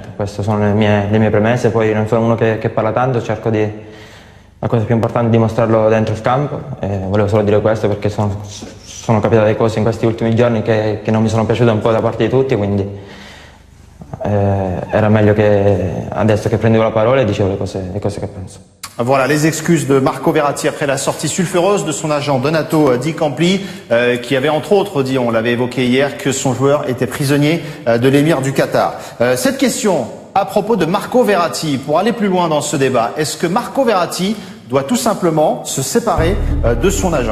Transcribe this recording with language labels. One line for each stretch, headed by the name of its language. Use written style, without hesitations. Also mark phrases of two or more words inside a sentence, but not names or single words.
Italian: Queste sono le mie premesse, poi non sono uno che parla tanto, cerco la cosa più importante è dimostrarlo dentro il campo. Volevo solo dire questo perché sono capitate cose in questi ultimi giorni che non mi sono piaciute un po' da parte di tutti, quindi era meglio che adesso che prendevo la parola e dicevo le cose che penso.
French: Voilà les excuses de Marco Verratti après la sortie sulfureuse de son agent Donato Di Campli, qui avait entre autres dit, on l'avait évoqué hier, que son joueur était prisonnier de l'émir du Qatar. Cette question à propos de Marco Verratti, pour aller plus loin dans ce débat, est-ce que Marco Verratti doit tout simplement se séparer de son agent?